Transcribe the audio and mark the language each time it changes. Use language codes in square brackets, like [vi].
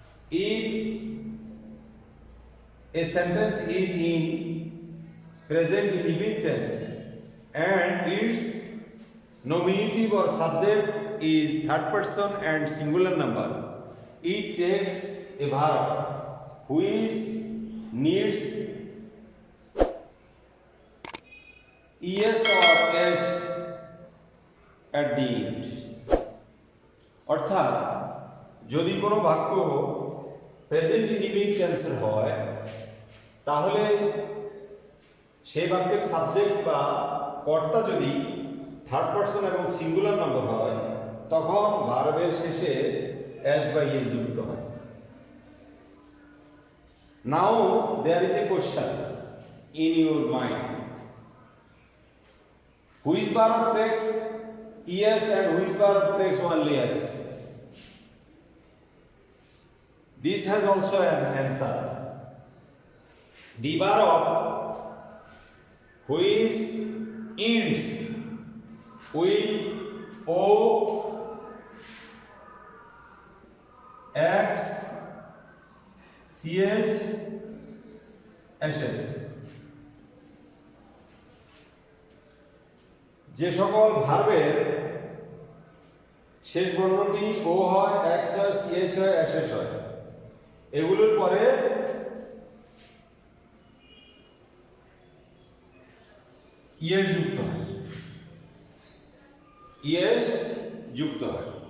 [en] If a sentence is in present indefinite tense and its nominative or subject is third person and singular number, it takes a verb which needs es or s at the end. [bn] অর্থাৎ যদি কোনো বাক্য present indefinite টেন্সের হয় তাহলে সেই বাক্যের subject বা কর্তা যদি থার্ড পারসন এবং সিঙ্গুলার নাম্বার হয় তখন ভার্বের শেষে এস বা ইএস যুক্ত হয়। [en] Now there is a question in your mind, which verb takes yes and which verb takes only yes? This has also an answer. The verb which ends with o, x, ch, ss. [bn] যে সকল ভার্বের শেষ বর্ণটি ও হয়, x হয়, CH হয়, SS হয়, এগুলোর পরে ইএস যুক্ত হয়, ইএস যুক্ত হয়।